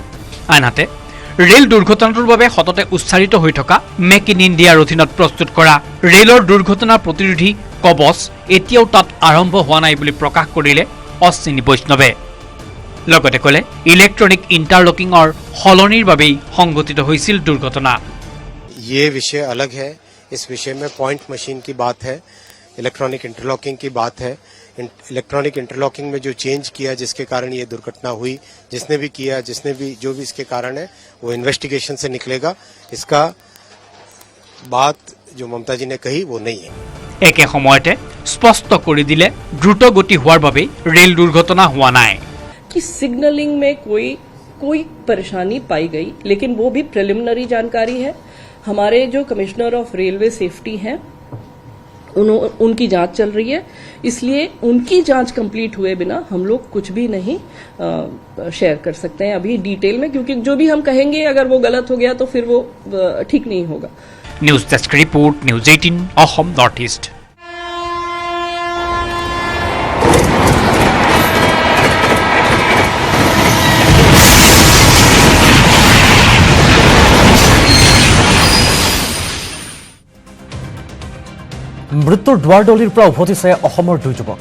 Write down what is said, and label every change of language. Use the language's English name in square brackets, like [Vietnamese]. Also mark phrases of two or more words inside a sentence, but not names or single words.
[Assamese] আনহাতে ৰেল দুৰ্ঘটনাটোৰ বাবে সততে উচ্চাৰিত হৈ থকা মেক ইন ইণ্ডিয়াৰ অধীনত প্ৰস্তুত কৰা ৰেলৰ দুৰ্ঘটনা প্ৰতিৰোধী কবচ এতিয়াও তাত আৰম্ভ হোৱা নাই বুলি প্ৰকাশ কৰিলে অশ্বিনী বৈষ্ণৱে। লগতে ক'লে [English] electronic interlockingৰ [Assamese] সলনিৰ বাবেই সংঘটিত হৈছিল দুৰ্ঘটনা। [Hindi] ये विषय अलग है। इस विषय में [English] point machine [Hindi] की बात है, [English] electronic interlocking [Hindi] की बात है। [English] electronic interlocking [Hindi] में जो चेंज किया जिसके कारण ये दुर्घटना हुई, जिसने भी किया, जिसने भी जो भी इसके कारण है वो इन्वेस्टिगेशन से निकलेगा। इसका बात जो ममता जी ने कही वो नहीं है। [Assamese] একে সময়তে স্পষ্ট কৰি দিলে দ্ৰুত গতি হোৱাৰ বাবে ৰেল দুৰ্ঘটনা হোৱা নাই। [Hindi] कि सिग्नलिंग में कोई परेशानी पाई गई, लेकिन वो भी प्रिलिमिनरी जानकारी है। हमारे जो [English] Commissioner of Railway Safety [Hindi] हैं उनकी जांच चल रही है, इसलिए उनकी जांच कंप्लीट हुए बिना हम लोग कुछ भी नहीं शेयर कर सकते हैं अभी डिटेल में, क्योंकि जो भी हम कहेंगे अगर वो गलत हो गया तो फिर वो ठीक नहीं होगा। [English] news desk report, [Assamese] নিউজ 18 অসম নৰ্থ ইষ্ট। মৃত্যুৰ দুৱাৰদলিৰ পৰা উভতিছে অসমৰ 2 যুৱক।